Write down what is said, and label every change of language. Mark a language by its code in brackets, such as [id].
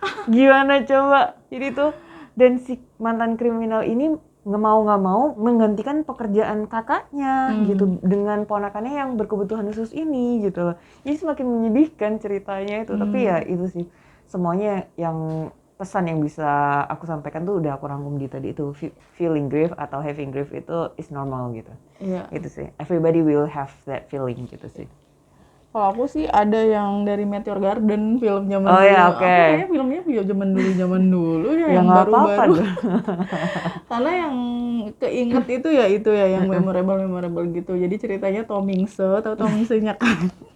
[id] Gimana coba? Jadi tuh, dan si mantan kriminal ini nggak mau menggantikan pekerjaan kakaknya gitu dengan ponakannya yang berkebutuhan khusus ini gitu loh. Jadi semakin menyedihkan ceritanya itu. Tapi ya itu sih semuanya yang pesan yang bisa aku sampaikan tuh udah aku rangkum di tadi itu. [en] Feeling grief [id] atau [en] having grief itu is normal [id] gitu. Iya. Itu sih. [en] Everybody will have that feeling [id] gitu sih. Kalau aku sih ada yang dari Meteor Garden, film zaman dulu. Ya, aku kayaknya filmnya zaman dulu ya yang baru-baru. Karena yang keinget itu ya yang memorable gitu. Jadi ceritanya Tom Hanks, tahu Tom Hanks-nya kan?